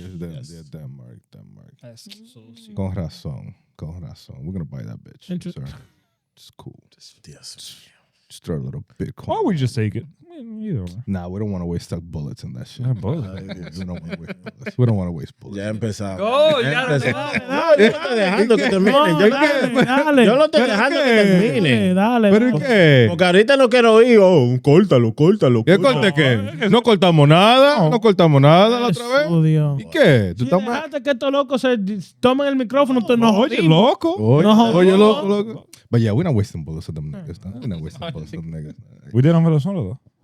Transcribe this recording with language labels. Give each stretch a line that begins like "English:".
English: Yeah, Denmark. That's so sweet.
Spanish: Con razón.
English: We're gonna buy that bitch. Sorry. It's cool. Yes. Just throw a little Bitcoin. Or we just take it. Either way. Nah, we don't want to waste bullets in that shit. Yeah, bullets. We don't want to waste bullets.
Spanish: Ya empezamos. Oh, ya No, yo lo estoy dejando que termine. Dale. Yo lo estoy dejando que termine. Dale. ¿Pero qué? Porque ahorita no quiero ir. Córtalo. ¿Qué corte qué? No cortamos nada. No cortamos nada la otra vez. Odio. ¿Y qué? ¿Tú Si estás dejaste que estos locos se tomen el micrófono, entonces nos Oye, jodimos. loco. Oye, loco.
English: But yeah, we're not wasting bullets on them niggas. We're not wasting bullets on them niggas. We did on Venezuela though.